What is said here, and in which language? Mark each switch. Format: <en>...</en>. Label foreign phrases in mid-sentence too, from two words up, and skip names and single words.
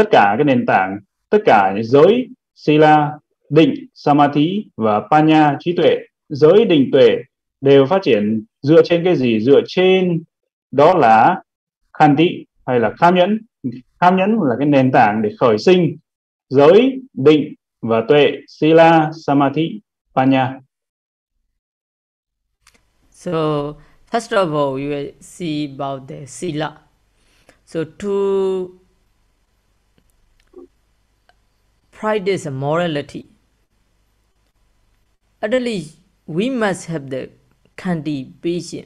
<vi>Tất cả cái nền tảng, tất cả những giới sila định, samadhi và panya, trí tuệ. Giới, định, tuệ đều phát triển dựa trên cái gì? Dựa trên đó là khanti hay là kham nhẫn. Kham nhẫn là cái nền tảng để khởi sinh giới, định và tuệ,</vi> <pi>sila, samadhi, panya.</pi> <en>So first of all, you will see about the sila. So to practice morality, at least we must have the khanti, patience.</en>